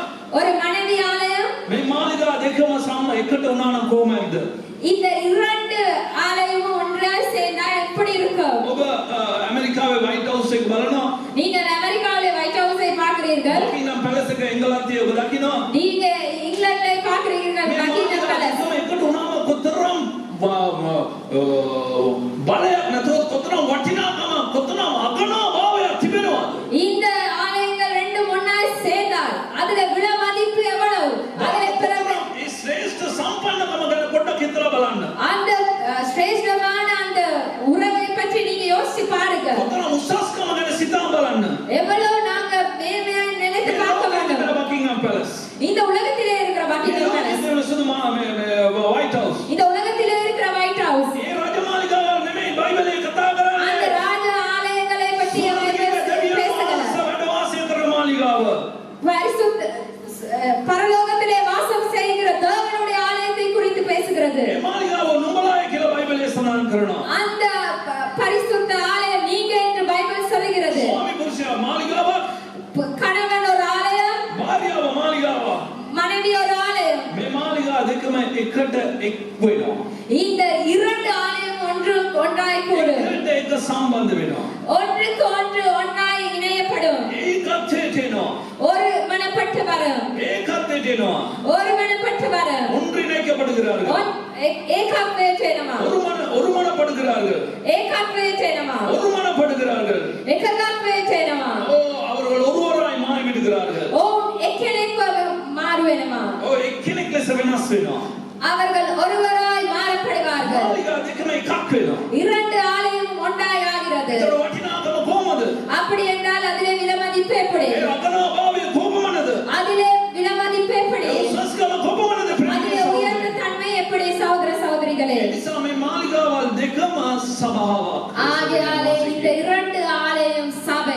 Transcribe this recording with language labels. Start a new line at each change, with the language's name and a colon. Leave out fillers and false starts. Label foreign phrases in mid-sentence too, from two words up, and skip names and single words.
Tamil: ஒரு மனைவி ஆலயம்
Sinhala: මේ මාලිගා දෙකම සම්ම එකට වුණා නම් කොහොමද
Tamil: இந்த இரண்டு ஆலயமும் ஒன்றாய் சேர்ந்தா எப்படி இருக்கும்
Sinhala: ඔබ ඇමරිකාවේ වයිට් හවුස් එක බලනවා
Tamil: நீங்கள் அமெரிக்காவிலே ஒயிட் ஹவுஸை பார்க்கிறீர்கள்
Sinhala: බකිනම් පැලස් එක එංගලන්තයේ ඔබ දකිනවා
Tamil: நீங்க இங்கிலாந்தை பார்க்கிறீர்கள் பக்கிங்ஹாம் பேலஸ்
Sinhala: එකට වුණාම කොතරම් බලයක් නැතුව කොතරම් වටිනාකම කොතරම් අගනභාවයක් තිබෙනවද
Tamil: இந்த ஆலயங்கள் ரெண்டும் ஒன்றாய் சேர்ந்தால் அதுல விலை மதிப்பு எவ்வளவு அதுல பிறகு
Sinhala: ඒ ශ්‍රේෂ්ඨ සම්පන්නකම ගැන පොඩ්ඩක් හිතලා බලන්න
Tamil: அந்த சிரேஷ்டமான அந்த உறவை பற்றி நீங்க யோசிச்சு பாருங்க
Sinhala: කොතරම් උසස්කම ගැන සිතා බලන්න
Tamil: எவ்வளவு நாங்க மேன்மையாய் நினைத்து பார்க்க வேண்டும்
Sinhala: බකින්හම් පැලස්
Tamil: இந்த உலகத்திலே இருக்கிற பக்கிங்ஹாம் பேலஸ்
Sinhala: වයිට් හවුස්
Tamil: இந்த உலகத்திலே இருக்கிற ஒயிட் ஹவுஸ்
Sinhala: ඒ රජමාලිගාවල් නෙමෙයි බයිබලයේ කතා කරන්නේ
Tamil: அந்த ராஜ ஆலயங்களை பற்றி பரிசுத்த பரலோகத்திலே வாசம் செய்கிற தேவனுடைய ஆலயத்தை குறித்து பேசுகிறது
Sinhala: ඒ මාලිගාව නුඹලායි කියලා බයිබලයේ සඳහන් කරනවා
Tamil: அந்த பரிசுத்த ஆலயம் நீங்க என்று பைபிள் சொல்லுகிறது
Sinhala: ස්වාමි පුරුෂයා මාලිගාවක්
Tamil: கணவன் ஒரு ஆலயம்
Sinhala: භාර්යාව මාලිගාවක්
Tamil: மனைவி ஒரு ஆலயம்
Sinhala: මේ මාලිගා දෙකම එකට එක් වෙනවා
Tamil: இந்த இரண்டு ஆலயம் ஒன்றாய் கூடும்
Sinhala: එකට එක සම්බන්ධ වෙනවා
Tamil: ஒன்றுக்கு ஒன்று ஒன்றாய் இணையப்படும்
Sinhala: ඒකත්වයට එනවා
Tamil: ஒரு மனப்பட்டு வரும்
Sinhala: ඒකත්වයට එනවා
Tamil: ஒரு மனப்பட்டு வரும் ஒன்றிணைக்கப்படுகிறார்கள் ஏகாத்வேச்சேனமா ஒருமனப்படுகிறார்கள் ஏகாத்வேச்சேனமா ஒருமனப்படுகிறார்கள் ஏகாத்வேச்சேனமா அவர்கள் ஒருவராய் மாறிவிடுகிறார்கள்
Sinhala: එක්කෙනෙක්ව මාරුවෙනවා එක්කෙනෙක් ලෙස වෙනස් වෙනවා
Tamil: அவர்கள் ஒருவராய் மாறப்படுவார்கள்
Sinhala: මාලිගා දෙකම එකක් වෙනවා
Tamil: இரண்டு ஆலயம் ஒன்றாய் ஆகிறது
Sinhala: ඒතර වටිනාකම කොහොමද
Tamil: அப்படி என்றால் அதிலே விலை மதிப்பு எப்படி
Sinhala: ඒ අගනභාවය කොහොමද
Tamil: அதிலே விலை மதிப்பு எப்படி
Sinhala: ඒ උසස්කම කොහොමද
Tamil: அதிலே உயர்ந்த தன்மை எப்படி சகோதர சகோதரிகளே
Sinhala: ඒ නිසා මේ මාලිගාවල් දෙකම සභාවක්
Tamil: ஆகையாலே இந்த இரண்டு ஆலயம் சபை